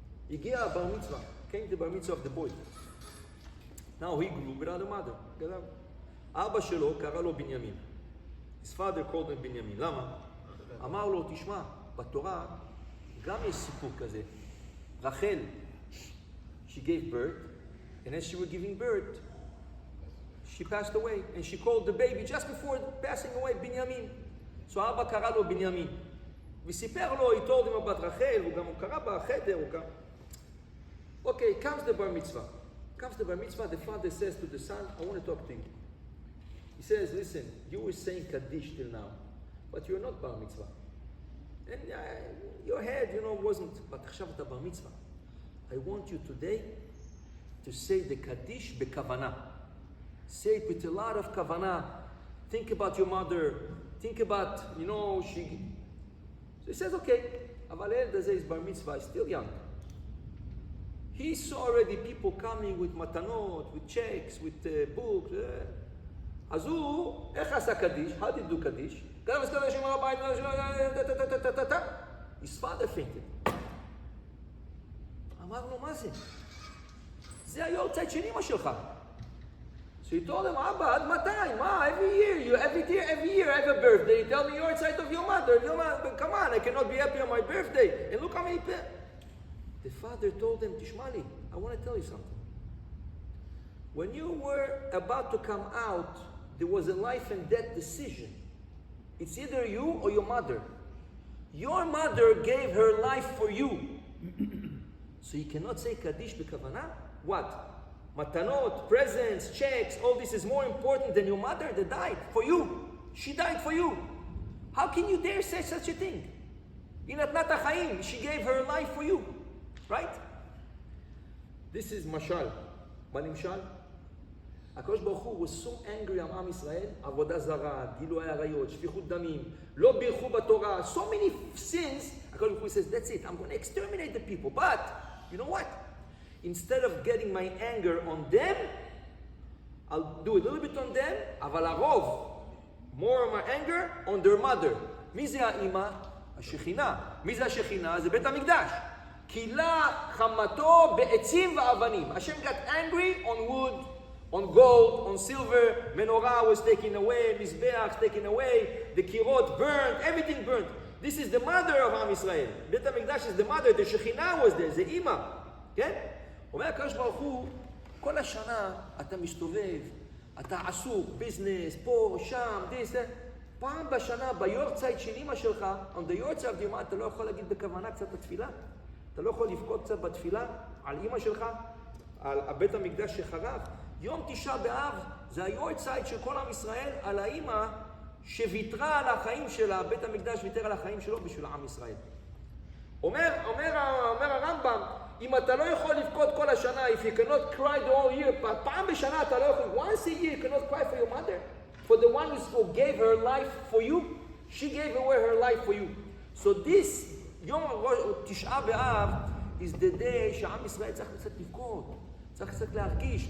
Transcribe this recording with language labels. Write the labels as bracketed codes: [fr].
[he] הגיע הבר מצווה. [en] Came the bar mitzvah of the boy. Now he grew without a mother. [he] אבא שלו קרא לו בנימין. [en] His father called him [he] בנימין. למה? אמר לו, תשמע, בתורה גם יש סיפור כזה. [en] רחל, she gave birth, and as she was giving birth, she passed away, and she called the baby just before passing away, בנימין. So אבא קרא לו בנימין. [he] וסיפר לו, [en] he told him about רחל, [he] הוא גם קרא בחדר, [en] Okay, comes the bar mitzvah. The father says to the son, I want to talk to you. He says, listen, you were saying Kaddish till now, but you're not bar mitzvah. And your head, wasn't, but [he] עכשיו אתה [en] bar mitzvah. I want you today to say the Kaddish bekavana. Say it with a lot of kavana. Think about your mother. Think about, she... So he says, okay, [he] אבל הילד הזה [en] is bar mitzvah, he's still young. He saw already people coming with matanot, with checks, with books. [he] אז הוא, איך עשה קדיש? [en] How did he do [he] קדיש? כתב מסתכל לשם על הבית, [en] his father fainted. [he] אמר לו, מה זה? זה היורצייט של אמא שלך. [en] So he told him, אבא, [he] עד מתי? מה? [en] Every year I have a birthday. You tell me yahrzeit of your mother. Come on, I cannot be happy on my birthday. And look how many people... The father told him, Tishmali, I want to tell you something. When you were about to come out, there was a life and death decision. It's either you or your mother. Your mother gave her life for you. So you cannot say Kaddish b'kavana? What? Matanot, presents, checks, all this is more important than your mother that died for you. She died for you. How can you dare say such a thing? She gave her life for you. Right? This is Mashal. Banimshal. [he] הקדוש ברוך הוא [en] was so angry on [he] עם ישראל, עבודה זרה, גילוי עריות, שפיכות דמים, לא בירכו בתורה, [en] so many sins. הקדוש ברוך הוא says, that's it, I'm going to exterminate the people. But, you know what? Instead of getting my anger on them, I'll do a little bit on them, [he] אבל הרוב, [en] more of my anger on their mother. [he] מי זה האמא? השכינה. מי זה השכינה? זה בית המקדש. קילה חמתו בעצים ואבנים. [en] Hashem got angry on wood, on gold, on silver. Menorah was taken away, Mizbeach taken away, the kirot burned, everything burned. This is the mother of Am Yisrael. בית המקדש is the mother, the שכינה was there, [he] זה אימא. כן? אומר הקדוש ברוך הוא, כל השנה אתה מסתובב, אתה עסוק, ביזנס, פה, שם, this, פעם בשנה, ביורצייט של אימא שלך, [en] on the יורצייט of your mother, [he] אתה לא יכול להגיד בכוונה קצת בתפילה. אתה לא יכול לבכות קצת בתפילה על אמא שלך, על בית המקדש שחרב. יום תשעה באב זה היורצייט של כל עם ישראל על האמא שוויתרה על החיים שלה, בית המקדש ויתר על החיים שלו בשביל עם ישראל. אומר הרמב"ם, אם אתה לא יכול לבכות כל השנה, [en] if you cannot cry the whole year, [he] פעם בשנה אתה לא יכול, [en] once a year you cannot cry for your mother, for the one who gave her life for you, she gave away her life for you. So this [he] יום תשעה באב [en] is the day [he] שעם ישראל צריך קצת לבכות, צריך קצת להרגיש.